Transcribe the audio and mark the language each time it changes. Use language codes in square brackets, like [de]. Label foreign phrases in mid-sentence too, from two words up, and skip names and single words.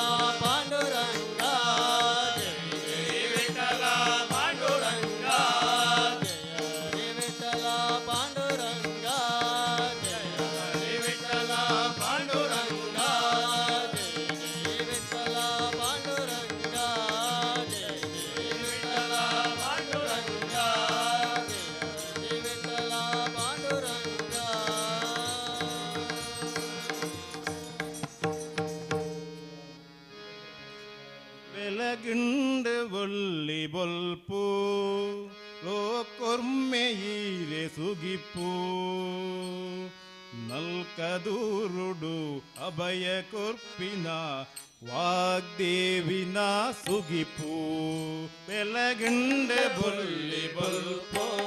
[kn] ಪಾಂಡುರಂಗ ಜೈ ಜೈ ವಿಠಲ ಪಾಂಡುರಂಗ ಜಯ ಹರಿ ವಿಠಲ ಪಾಂಡುರಂಗ ಜಯ ಹರಿ ವಿಠಲ ಪಾಂಡುರಂಗ ಜೈ ಜೈ ವಿಠಲ ಪಾಂಡುರಂಗ ಜಯ ಜೈ ವಿಠಲ ಪಾಂಡುರಂಗ ಜಯ ಹರಿ ವಿಠಲ ಪಾಂಡುರಂಗ [tcy] ಬೆಳಗಿಂಡ ಒಲ್ಲಿ ಬೊಲ್ಪು ಲೋಕೊರ್ಮೆಯೀರೆ ಸುಗಿಪ್ಪು ನಲ್ಕದೂರುಡು ಅಭಯ ಕೊರ್ಪಿನ ವಾಗ್ದೇವಿನ ಸುಗಿಪು ಬೆಳಗಿಂಡ ಬೊಲ್ಲಿ ಬೊಲ್ಪು